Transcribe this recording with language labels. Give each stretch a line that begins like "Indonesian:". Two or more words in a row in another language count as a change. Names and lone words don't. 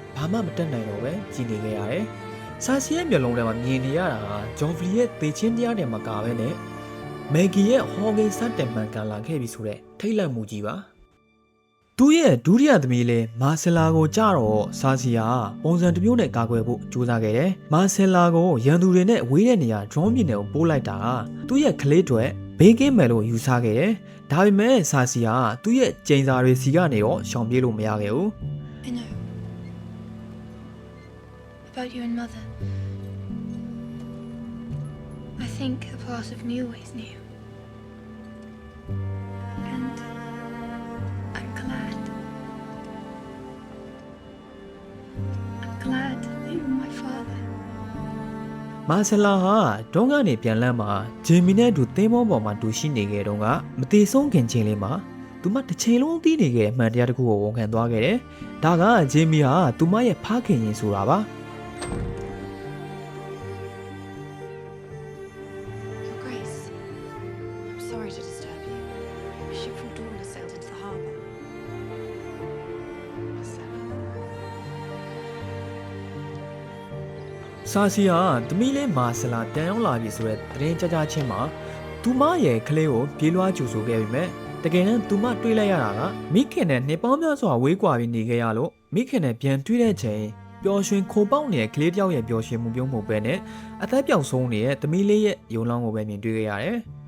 Burmese: ဘာမှမတက်နိုင်တော့ပဲကြည်နေခဲ့ရတယ်။စာစီရဲ့မျက်လုံးထဲမှာမြင်နေရတာကဂျော်ဗီရဲ့သေချင်းတရားတယ်မကပဲနဲ့မက်ဂီရဲ့ဟော်ဂိန်စတင်မှန်ကန်လာခဲ့ပြီဆိုတဲ့ထိတ်လန့်မှုကြီးပါသူ့ရဲ့ဒုတိယသမီးလေးမာဆယ်လာကိုကြတော့စာစီယာပုံစံတစ်မျိုးနဲ့ကာကွယ်ဖို့ကြိုးစားခဲ့တယ်မာဆယ်လာကိုရန်သူတွေနဲ့ဝေးတဲ့နေရာဒရုန်းမြစ်နယ်ကိုပို့လိုက်တာကသူ့ရဲ့ကလေးတွေဘေးကင်းမယ်လို့ယူဆခဲ့တယ်ဒါပေမဲ့စာစီယာသူ့ရဲ့ကျိန်စာတွေစီကနေတော့ရှောင်ပြေးလို့မရခဲ့ဘူး
English: I know. About you and Mother. I think a part of me always knew. And I'm glad. I'm glad that you're my father.
Burmese: မာဆယ်လာဟာဒုံးကနေပြန်လန်းမှာဂျင်မီနဲ့အတူသင်းမောပေါ်မှာတူရှိနေခဲ့တော့ကမသေးဆုံးခင်ချိန်လေးမှာသူမတစ်ချိန်လုံးသိနေခဲ့တဲ့အမှန်တရားတစ်ခုကိုဝန်ခံသွားခဲ့တယ်။ဒါကဂျင်မီဟာသူမရဲ့ဖခင်ရင်ဆိုတာပါ။
English: Your Grace, I'm sorry to disturb you. A ship from Dawn has sailed into the harbour.
Burmese: စာစီဟာသမီးလေးမာဆယ်လာတန်ရောက်လာပြီဆိုတဲ့သတင်းကြကြချင်းမှာသူမရဲ့ကလေးကိုပြေးလွှားကြိုဆိုခဲ့ပြီမဲ့တကယ်တမ်းသူမတွေးလိုက်ရတာကမိခင်နဲ့နှစ်ပေါင်းများစွာဝေးကွာပြီးနေခဲ့ရလို့မိခင်နဲ့ပြန်တွေ့တဲ့ချိန်ပျော်ရွှင်ခိုပေါက်နေတဲ့ကလေးတယောက်ရဲ့ပျော်ရွှင်မှုပြုံးမှုပဲနဲ့အသက်ပြောင်ဆုံးနေတဲ့သမီးလေးရဲ့ယုံလောင်းကိုပဲမြင်တွေ့ခဲ့ရတယ်